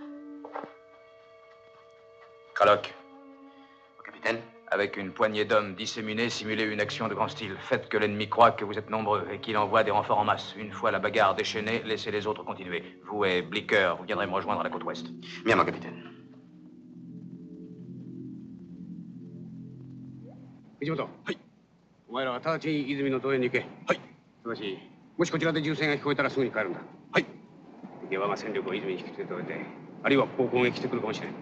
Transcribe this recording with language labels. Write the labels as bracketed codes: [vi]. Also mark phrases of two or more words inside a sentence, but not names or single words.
[fr] Cradock, Capitaine? avec une poignée d'hommes disséminés, simulez une action de grand style. Faites que l'ennemi croie que vous êtes nombreux et qu'il envoie des renforts en masse. Une fois la bagarre déchaînée, laissez les autres continuer. Vous et Blicker, vous viendrez me rejoindre à la côte ouest. Bien, mon capitaine. [ja] 藤本。はい。お前らは直ちに泉の洞へに行け。はい。しかし、もしこちらで銃声が聞こえたらすぐに帰るんだ。はい。敵は我が戦力を泉に引きつけておいて、あるいはここを攻撃してくるかもしれん。